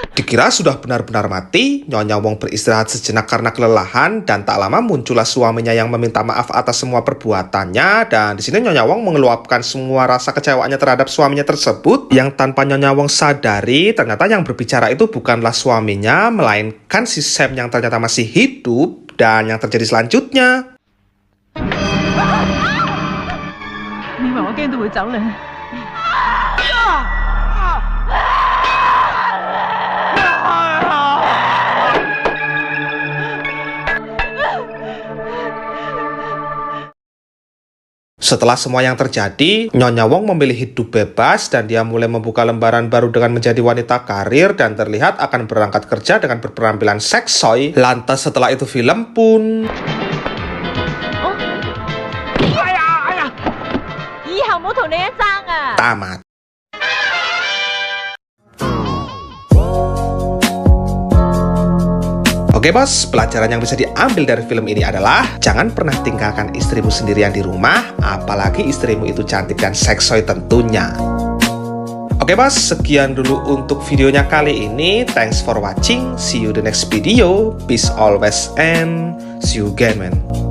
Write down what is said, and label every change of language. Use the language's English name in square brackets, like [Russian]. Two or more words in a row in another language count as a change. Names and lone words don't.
[Indonesian] Dikira sudah benar-benar mati, Nyonya Wong beristirahat sejenak karena kelelahan dan tak lama muncullah suaminya yang meminta maaf atas semua perbuatannya. Dan di sini Nyonya Wong mengeluapkan semua rasa kecewaannya terhadap suaminya tersebut yang tanpa Nyonya Wong sadari ternyata yang berbicara itu bukanlah suaminya melainkan si Sam yang ternyata masih hidup. Dan yang terjadi selanjutnya, [Cantonese] 你以為我驚到會走咧？ [Indonesian] setelah semua yang terjadi, Nyonya Wong memilih hidup bebas dan dia mulai membuka lembaran baru dengan menjadi wanita karir dan terlihat akan berangkat kerja dengan berpenampilan seksoy. Lantas setelah itu film pun [Cantonese] 以後冇同你一爭啊！ [Indonesian] tamat. Oke bos, pelajaran yang bisa diambil dari film ini adalah jangan pernah tinggalkan istrimu sendirian di rumah, apalagi istrimu itu cantik dan seksoy tentunya. Oke bos, sekian dulu untuk videonya kali ini. [English] Thanks for watching, see you the next video. Peace always and see you again man.